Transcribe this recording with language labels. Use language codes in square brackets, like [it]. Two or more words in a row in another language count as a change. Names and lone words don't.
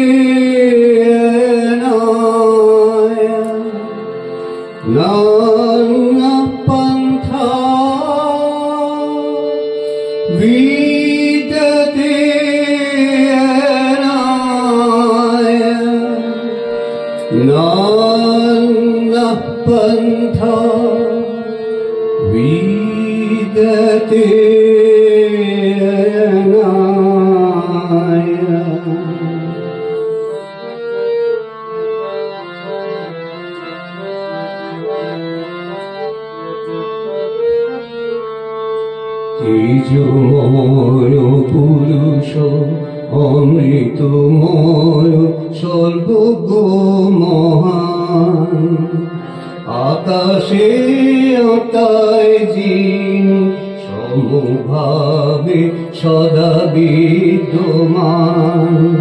[sa] अनाय, नान्यः पन्था विद्यते अनाय, नान्यः पन्था विद्यते अनाय। [bn] তেজময় পুরুষ অমৃতময় সর্বজ্ঞ মহান, আকাশে অতায় যিনি সমভাবে সদা বিদ্যমান,